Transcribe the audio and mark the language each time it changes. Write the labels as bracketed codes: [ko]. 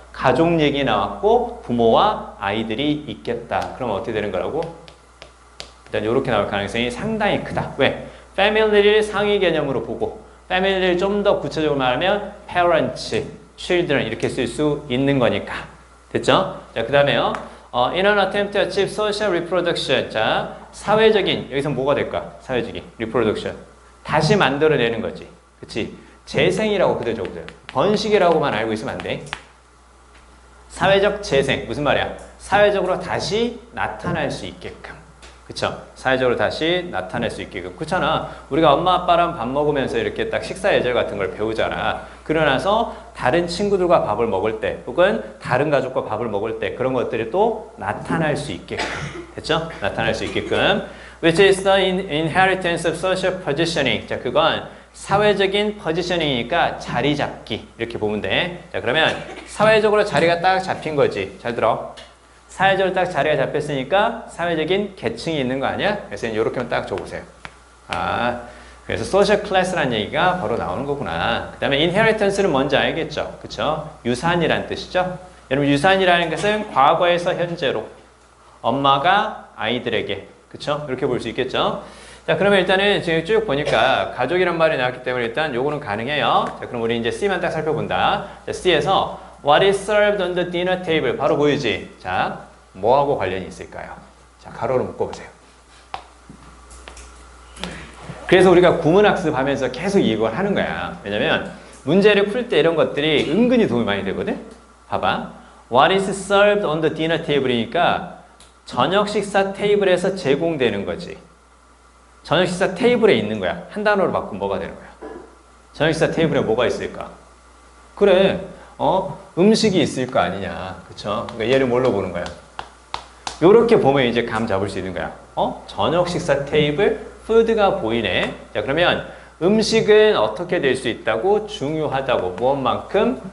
[ko] 가족 얘기 나왔고 부모와 아이들이 있겠다. 그럼 어떻게 되는 거라고? 일단 이렇게 나올 가능성이 상당히 크다. 왜? family를 상위 개념으로 보고 family를 좀 더 구체적으로 말하면 parents, children 이렇게 쓸 수 있는 거니까. 됐죠? 자, 그 다음에요. [en] In an attempt to achieve social reproduction. [ko] 자, 사회적인, 여기서 뭐가 될까? 사회적인, reproduction. 다시 만들어내는 거지. 그치? 재생이라고 그대로 적어줘요. 번식이라고만 알고 있으면 안 돼. 사회적 재생. 무슨 말이야? 사회적으로 다시 나타날 수 있게끔. 그쵸? 사회적으로 다시 나타낼 수 있게끔. 그렇잖아. 우리가 엄마 아빠랑 밥 먹으면서 이렇게 딱 식사 예절 같은 걸 배우잖아. 그러나서 다른 친구들과 밥을 먹을 때 혹은 다른 가족과 밥을 먹을 때 그런 것들이 또 나타날 수 있게끔. 됐죠? 나타날 수 있게끔. [en] Which is the inheritance of social positioning. [ko] 자, 그건 사회적인 포지셔닝이니까 자리 잡기. 이렇게 보면 돼. 자, 그러면 사회적으로 자리가 딱 잡힌 거지. 잘 들어. 사회적으로 딱 자리가 잡혔으니까 사회적인 계층이 있는 거 아니야? 그래서 이렇게만 딱 줘보세요. 그래서 social class라는 얘기가 바로 나오는 거구나. 그 다음에 inheritance는 뭔지 알겠죠? 그쵸? 유산이라는 뜻이죠? 여러분 유산이라는 것은 과거에서 현재로 엄마가 아이들에게 그쵸? 이렇게 볼 수 있겠죠? 자, 그러면 일단은 지금 쭉 보니까 가족이란 말이 나왔기 때문에 일단 요거는 가능해요. 자, 그럼 우리 이제 C만 딱 살펴본다. [en] 자, C에서 What is served on the dinner table? [ko] 바로 보이지? 자, 뭐하고 관련이 있을까요? 자, 가로로 묶어보세요. 그래서 우리가 구문학습 하면서 계속 이걸 하는 거야. 왜냐면 문제를 풀 때 이런 것들이 은근히 도움이 많이 되거든? 봐봐. [en] What is served on the dinner table [ko] 이니까 저녁 식사 테이블에서 제공되는 거지. 저녁 식사 테이블에 있는 거야. 한 단어로 바꾸면 뭐가 되는 거야? 저녁 식사 테이블에 뭐가 있을까? 그래. 음식이 있을 거 아니냐. 그쵸? 그러니까 얘를 뭘로 보는 거야? 요렇게 보면 이제 감 잡을 수 있는 거야. 저녁 식사 테이블, 푸드가 보이네. 자, 그러면 음식은 어떻게 될 수 있다고? 중요하다고. 무엇만큼?